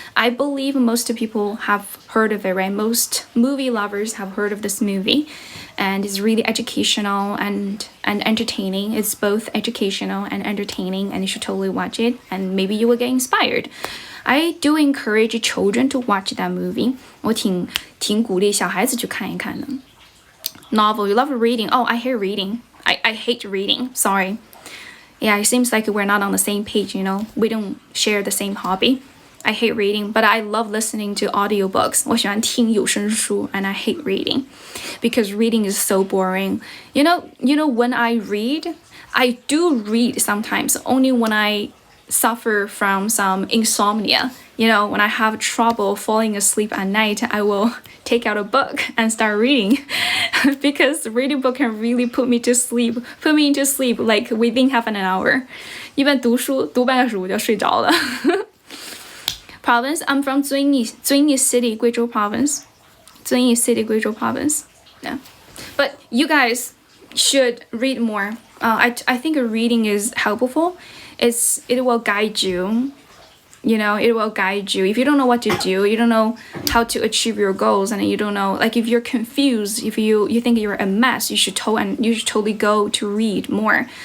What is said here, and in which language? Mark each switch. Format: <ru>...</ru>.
<en>I believe most people have heard of it, right? Most movie lovers have heard of this movie. And it's really educational and entertaining. It's both educational and entertaining, and you should totally watch it. And maybe you will get inspired. I do encourage children to watch that movie.</en> <zh>我挺鼓励小孩子去看一看的。</zh> <en>Novel, you love reading. Oh, I hate reading. I hate reading. Sorry. Yeah, it seems like we're not on the same page, you know. We don't share the same hobby. I hate reading, but I love listening to audiobooks.</en> <zh>我喜欢听有声书</zh> <en>and I hate reading because reading is so boring. You know when I read, I do read sometimes only when I suffer from some insomnia. You know, when I have trouble falling asleep at night, I will take out a book and start reading because reading book can really put me into sleep like within half an hour.</en> <zh>一般读半个小时我就睡着了。</zh> <en>Province, I'm from 遵义 City, 贵州 province. 遵义 City, 贵州 province. Yeah. But you guys should read more. I think reading is helpful. It will guide you. You know, it will guide you. If you don't know what to do, you don't know how to achieve your goals, and you don't know, like if you're confused, if you think you're a mess, you should totally go to read more.</en>